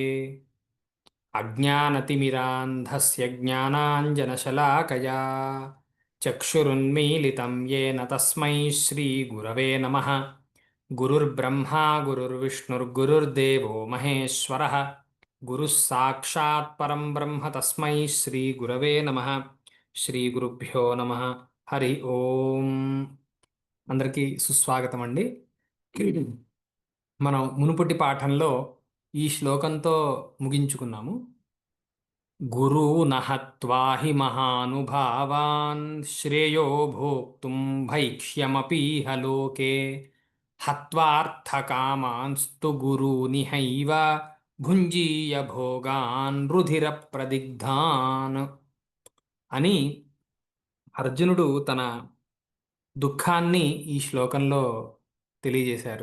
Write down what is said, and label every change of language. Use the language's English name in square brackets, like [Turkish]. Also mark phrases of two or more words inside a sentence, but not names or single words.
[Sanskrit] अज्ञानतिमिरान्धस्य ज्ञानाञ्जनशलाकया चक्षुरुन्मीलितं येन तस्मै श्रीगुरवे नमः। गुरुर्ब्रह्मा गुरुर्विष्णुर्गुरुर्देवो महेश्वरः गुरुः साक्षात् परं ब्रह्म तस्मै श्रीगुरवे नमः। శ్రీ గురుభ్యో నమః. హరి ఓం. [Telugu] అందరికీ సుస్వాగతం అండి. మనం మునుపటి పాఠంలో ఈ శ్లోకంతో ముగించుకున్నాము. [Sanskrit] గురూన్ హత్వా హి మహానుభావాన్ శ్రేయో భోక్తుం భైక్ష్యమపీహ లోకే హత్వార్థకామాంస్తు గురూనిహైవ భుంజీయ భోగాన్ రుధిర ప్రదిగ్ధాన్ [Telugu] అని అర్జునుడు తన దుఃఖాన్ని ఈ శ్లోకంలో తెలియజేశారు.